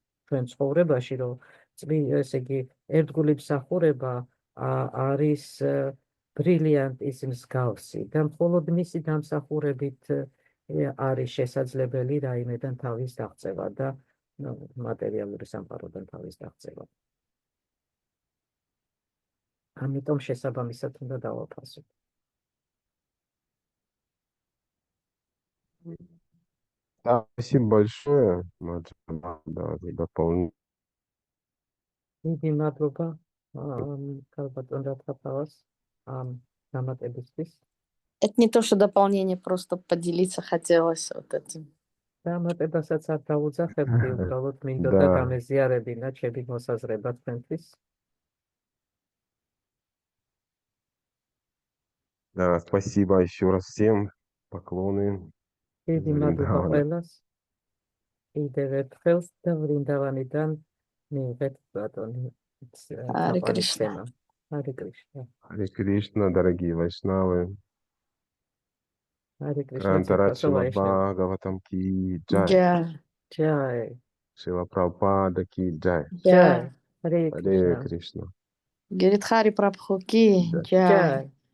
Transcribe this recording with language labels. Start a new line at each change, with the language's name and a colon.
Georgian: ჩვენ ცხოვრებაში, რომ ესე იგი ერთგული მსახურება არის ბრილიანტის მსგავსი და მხოლოდ მისი დამსახურებით არის შესაძლებელი რაიმედან თავის დაღწევა და მატერიალური სამყაროდან თავის დაღწევა. ამიტომ შესაბამისად უნდა დავაფასოთ.
Russian: Спасибо большое, Маджа, да, за дополнение.
Georgian: დიდი მადლობა ქალბატონ რათაფავას დამატებისთვის.
Russian: Это не то, что дополнение, просто поделиться хотелось вот этим.
Georgian: დამატებასაც არ დაუძახებდი, უბრალოდ მინდოდა გამეზიარებინა ჩემი მოსაზრება თქვენთვის.
Russian: Да, спасибо еще раз всем. Поклоны.
Georgian: დიდი მადლობა ყველას. კიდევ ერთხელ და ვრინდავანიდან მიიღეთ ბატონი
Russian: Харе Кришна. Харе Кришна. Харе Кришна, дорогие вайшнавы. Харе Кришна. Грантарат Шила Бхагаватам ки джай. Джай. Джай. Шила Прабхупада ки джай. Джай. Харе Кришна. Говорит Хари Прабху ки джай.